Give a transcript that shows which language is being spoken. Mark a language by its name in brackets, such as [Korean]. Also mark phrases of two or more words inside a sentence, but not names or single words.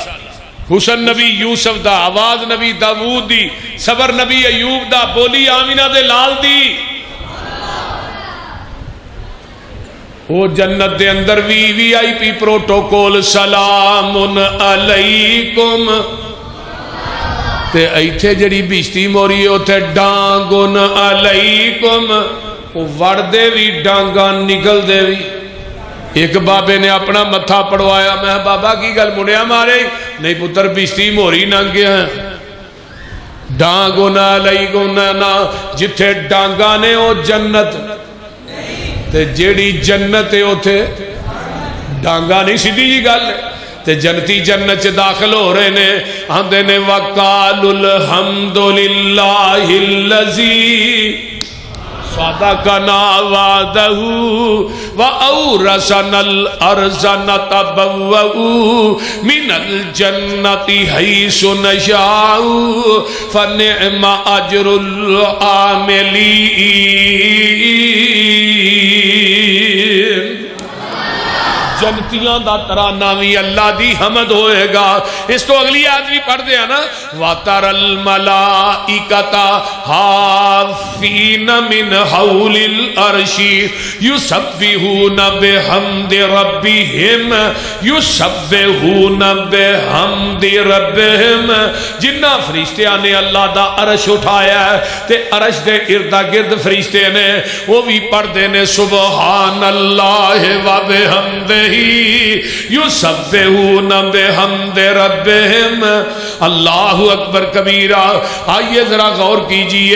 [Punjabi] حسن نبی یوسف دا. آواز نبی داود دی. صبر نبی ایوب دا. بولی آمینہ دے لال دی. وہ جنت دے اندر [English] VIP protocol [Arabic] سلام علیکم. [Punjabi] تے ایتھے جڑی بشتی موری اوتھے ڈانگن علیکم. وہ وڑ دے بھی ڈانگاں نکل دے بھی. ایک بابے نے اپنا متھا پڑوایا. میں بابا کی گل مڑیا مارے. نہیں پتر بشتی موری ننگ گیا ہے. ڈانگن علیکم نا جتھے ڈانگاں نے او جنت تے جیڑی جنت ہے اوتھے ڈانگا نہیں. سیدھی جی گل ہے. تے جنتی جنت چ داخل ہو رہے نے. آندے نے [Arabic] وَقَالُوا الْحَمْدُ لِلَّهِ الَّذِي صَدَقَنَا وَعْدَهُ وَأَوْرَثَنَا الْأَرْضَ نَتَبَوَّأُ مِنَ الْجَنَّةِ حَيْثُ نَشَاءُ فَنِعْمَ أَجْرُ الْعَامِلِينَ. [Punjabi] جنتیاں دا ترانہ بھی اللہ دی حمد ہوئے گا. اس تو اگلی آدمی پڑھ دیا نا. [Arabic] وَتَرَ الْمَلَائِكَةَ حَافِّينَ مِنْ حَوْلِ الْعَرْشِ يُسَبِّحُونَ بِحَمْدِ رَبِّهِمْ يُسَبِّحُونَ بِحَمْدِ رَبِّهِمْ. [Punjabi] جنہ فرشتیاں نے اللہ دا عرش اٹھایا ہے تے عرش دے اردا گرد فرشتے نے وہ بھی پڑھ دے نے [Arabic] سبحان اللہ و بحمدہ یسبحون بحمد ربہم. اللہ اکبر کبیرہ. [Urdu] آئیے ذرا غور کیجئے.